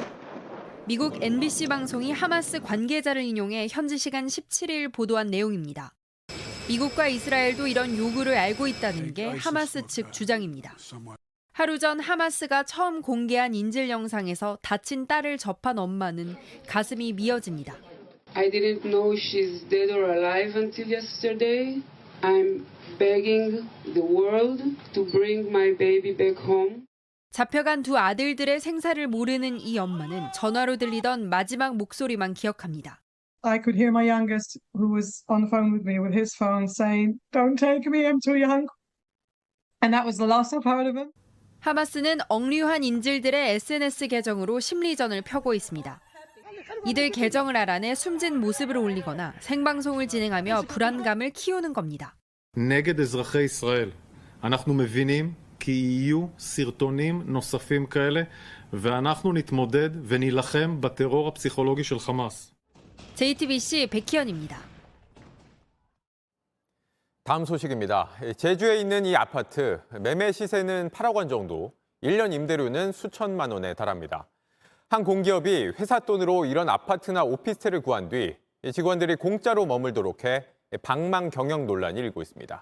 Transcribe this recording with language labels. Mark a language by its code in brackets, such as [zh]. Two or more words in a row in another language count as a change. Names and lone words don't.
[ko] 미국 NBC 방송이 하마스 관계자를 인용해 현지 시간 17일 보도한 내용입니다. 미국과 이스라엘도 이런 요구를 알고 있다는 게 하마스 측 주장입니다. 하루 전 하마스가 처음 공개한 인질 영상에서 다친 딸을 접한 엄마는 가슴이 미어집니다. [en] I didn't know she's dead or alive until yesterday. I'm begging the world to bring my baby back home. [ko] 잡혀간 두 아들들의 생사를 모르는 이 엄마는 전화로 들리던 마지막 목소리만 기억합니다. [en] I could hear my youngest, who was on the phone with me with his phone, saying, "Don't take me, I'm too young." And that was the last I've heard of him. [ko] 하마스는 억류한 인질들의 SNS 계정으로 심리전을 펴고 있습니다. 이들 계정을 알아내 숨진 모습을 올리거나 생방송을 진행하며 불안감을 키우는 겁니다. [he] נגד אזרחי ישראל. אנחנו מבינים כי יהיו סרטונים נוספים כאלה ואנחנו נתמודד ונילחם בטרור הפסיכולוגי של חמאס. [ko] JTBC 백희연입니다. 다음 소식입니다. 제주에 있는 이 아파트 매매 시세는 8억 원 정도, 1년 임대료는 수천만 원에 달합니다. 한 공기업이 회사 돈으로 이런 아파트나 오피스텔을 구한 뒤 직원들이 공짜로 머물도록 해 방망 경영 논란이 일고 있습니다.